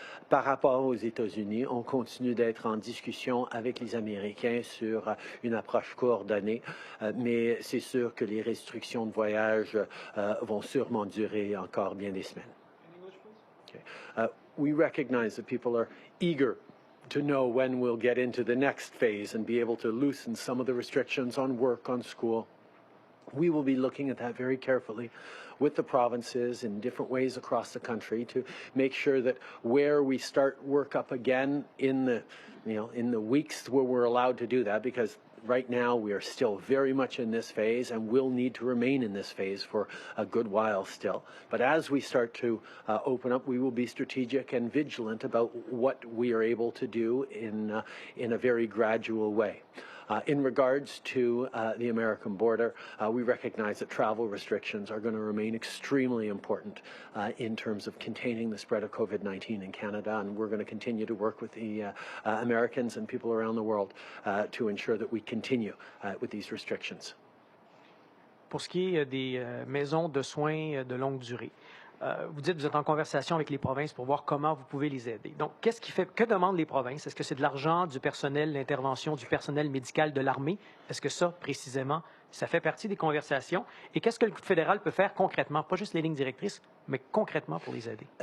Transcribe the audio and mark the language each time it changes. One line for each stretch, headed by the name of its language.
French: Par rapport aux États-Unis, on continue d'être en discussion avec les Américains sur une approche coordonnée, mais c'est sûr que les restrictions de voyage vont sûrement durer encore bien des semaines.
English: We recognize that people are eager to know when we'll get into the next phase and be able to loosen some of the restrictions on work, on school. We will be looking at that very carefully with the provinces in different ways across the country to make sure that where we start work up again in the weeks where we're allowed to do that, because right now we are still very much in this phase and will need to remain in this phase for a good while still. But as we start to open up, we will be strategic and vigilant about what we are able to do in a very gradual way. In regards to the American border, we recognize that travel restrictions are going to remain extremely important in terms of containing the spread of COVID-19 in Canada, and we're going to continue to work with the Americans and people around the world to ensure that we continue with these restrictions.
French: Pour ce qui est des maisons de soins de longue durée, vous dites que vous êtes en conversation avec les provinces pour voir comment vous pouvez les aider. Donc, que demandent les provinces? Est-ce que c'est de l'argent, du personnel, l'intervention du personnel médical de l'armée? Est-ce que ça, précisément, ça fait partie des conversations? Et qu'est-ce que le fédéral peut faire concrètement, pas juste les lignes directrices, mais concrètement pour les aider?